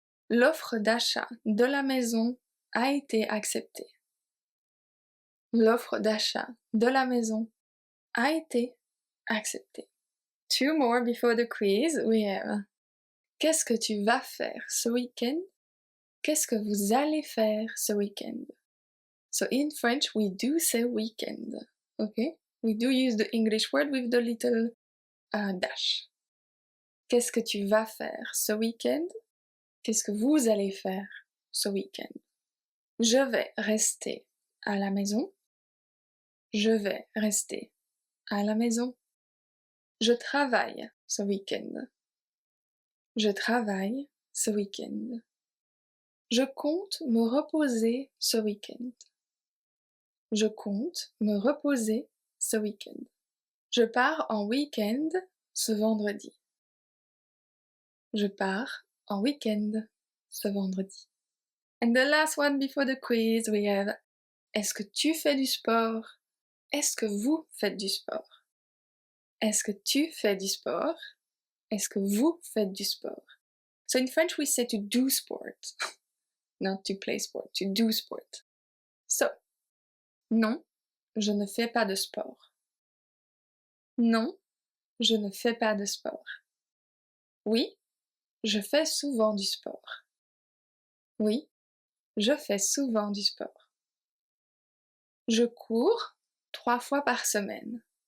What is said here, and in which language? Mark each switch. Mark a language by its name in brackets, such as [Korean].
[French] L'offre d'achat de la maison a été acceptée. L'offre d'achat de la maison a été acceptée. [English] 2 more before the quiz. We have [French] qu'est-ce que tu vas faire ce week-end? Qu'est-ce que vous allez faire ce week-end? [English] So in French, we do say weekend, okay? We do use the English word with the little dash. [French] Qu'est-ce que tu vas faire ce week-end? Qu'est-ce que vous allez faire ce week-end? Je vais rester à la maison. Je vais rester à la maison. Je travaille ce week-end. Je travaille ce week-end. Je compte me reposer ce week-end. Je compte me reposer ce week-end. Je pars en week-end ce vendredi. Je pars en week-end ce vendredi. [English] And the last one before the quiz, we have [French] est-ce que tu fais du sport? Est-ce que vous faites du sport? Est-ce que tu fais du sport? Est-ce que vous faites du sport? [English] So in French we say to do sport, not to play sport, to do sport. [French] So, non, je ne fais pas de sport. Non, je ne fais pas de sport. Oui, je fais souvent du sport. Oui, je fais souvent du sport. Je cours 3 fois par semaine.